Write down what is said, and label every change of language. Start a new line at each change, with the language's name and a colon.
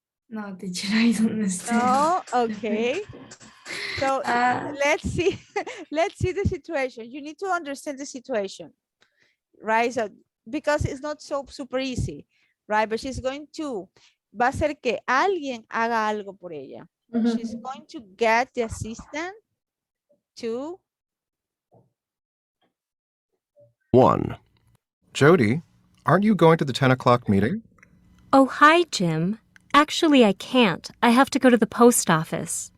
English: No, teacher, I don't understand. Oh, okay. So let's see. Let's see the situation. You need to understand the situation, right? So because it's not so super easy, right? But she's going to,
Spanish: va a hacer que alguien haga algo por ella.
English: She's going to get the assistant to 1. Jody, aren't you going to the 10 o'clock meeting? Oh, hi, Jim. Actually, I can't. I have to go to the post office.